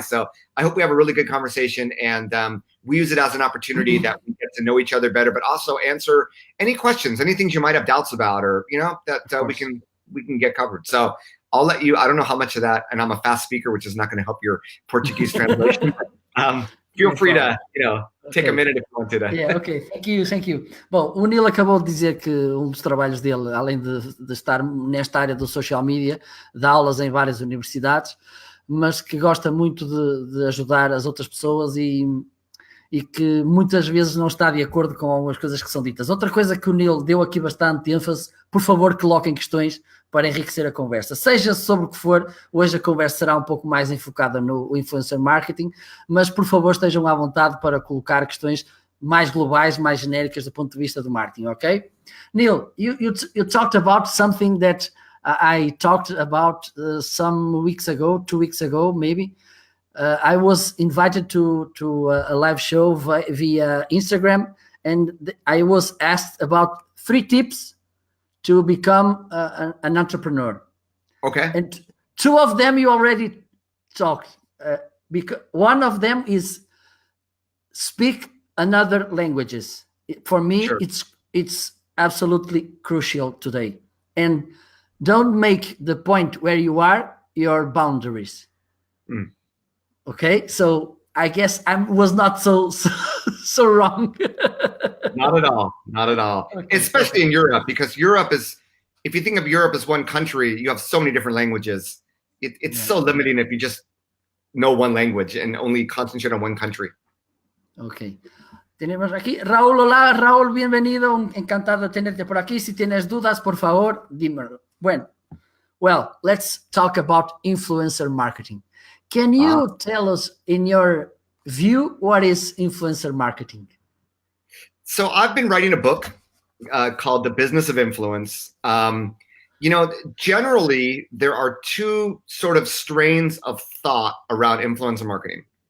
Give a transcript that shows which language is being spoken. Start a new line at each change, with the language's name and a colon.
English: So I hope we have a really good conversation, and we use it as an opportunity that we get to know each other better, but also answer any questions, any things you might have doubts about, or, that we can get covered. So I'll let you, I don't know how much of that, and I'm a fast speaker, which is not going to help your Portuguese translation. Feel free to, take a minute if you want to. Yeah, ok, thank you.
Portuguese: Bom, o Neal acabou de dizer que dos trabalhos dele, além de estar nesta área do social media, dá aulas em várias universidades, mas que gosta muito de ajudar as outras pessoas e que muitas vezes não está de acordo com algumas coisas que são ditas. Outra coisa que o Neal deu aqui bastante ênfase, por favor, coloquem questões para enriquecer a conversa. Seja sobre o que for, hoje a conversa será um pouco mais enfocada no influencer marketing, mas por favor estejam à vontade para colocar questões mais globais, mais genéricas do ponto de vista do marketing, ok?
English: Neal, you talked about something that I talked about some weeks ago, 2 weeks ago maybe. I was invited to a live show via Instagram, and I was asked about 3 tips to become an entrepreneur. Okay. And 2 of them you already talked. Because one of them is speak another languages. For me, sure. It's absolutely crucial today. And don't make the point where you are your boundaries. Okay, so I guess I was not so wrong. Not at all. Okay. Especially in Europe, because Europe is, if you think of Europe as one country, you have so many different languages. It's so limiting if you just know one language and only concentrate on one country.
Spanish: Ok. Tenemos aquí Raúl. Hola, Raúl, bienvenido. Encantado de tenerte por aquí. Si tienes dudas, por favor, dímelo.
English: Well, let's talk about influencer marketing. Can you tell us, in your view, what is influencer marketing? So I've been writing a book called The Business of Influence. Generally, there are 2 sort of strains of thought around influencer marketing.